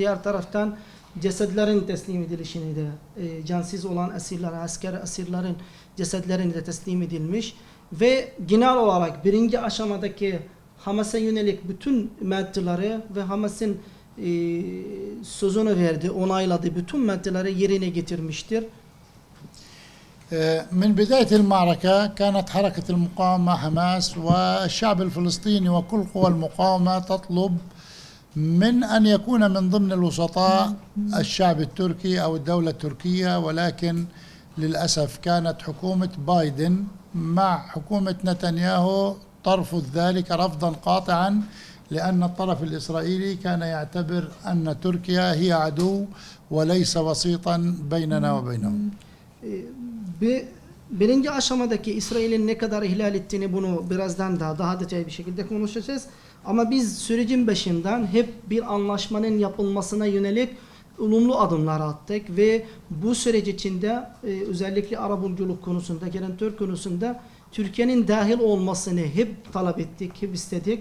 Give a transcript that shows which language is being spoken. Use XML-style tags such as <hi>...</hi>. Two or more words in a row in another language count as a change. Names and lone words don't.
<tr>Diğer taraftan cesetlerin teslim edilişini de cansız olan asker esirlerin cesetlerini de teslim edilmiş ve genel olarak birinci aşamadaki Hamas'a yönelik bütün maddeleri ve Hamas'ın sözünü verdi, onayladı, bütün maddeleri yerine getirmiştir.</tr> <ar>من بداية المعركة كانت حركة المقاومة حماس والشعب الفلسطيني وكل قوى المقاومة تطلب من أن يكون من ضمن الوسطاء الشعب التركي أو الدولة التركية، ولكن للأسف كانت حكومة بايدن مع حكومة نتنياهو ترفض ذلك رفضا قاطعا، لأن الطرف الإسرائيلي كان يعتبر أن تركيا هي عدو وليس وسيطا بيننا وبينهم.</ar> <tr>Birinci aşamadaki İsrail'in ne kadar ihlal ettiğini bunu birazdan daha detaylı bir şekilde konuşacağız. Ama biz sürecin başından hep bir anlaşmanın yapılmasına yönelik olumlu adımlar attık ve bu süreç içinde özellikle arabuluculuk konusunda, garantör konusunda Türkiye'nin dahil olmasını hep talep ettik, hep istedik.</tr>